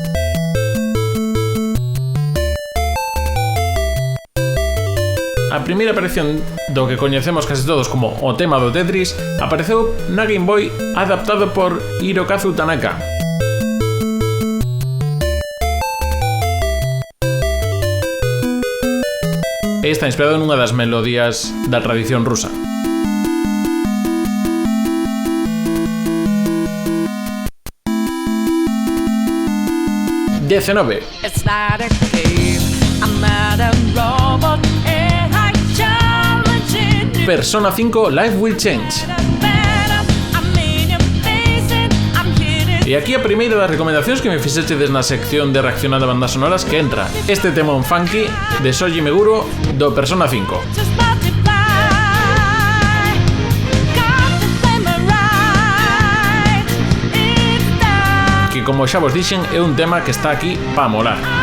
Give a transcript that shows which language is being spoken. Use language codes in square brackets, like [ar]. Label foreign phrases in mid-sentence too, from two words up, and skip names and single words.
[gl] A primeira aparición do que coñecemos case todos como o tema do Tetris apareceu na Game Boy adaptado por Hirokazu Tanaka. E está inspirado nunha das melodías da tradición rusa. [en] It's not a game, I'm not a robot, AI challenging. [gl] Persona 5 Life Will Change. E aquí a primeira das recomendacións que me fixechedes na sección de reaccionando a bandas sonoras que entra este temón funky de Shoji Meguro do Persona 5. Que, como xa vos dixen, é un tema que está aquí pa molar.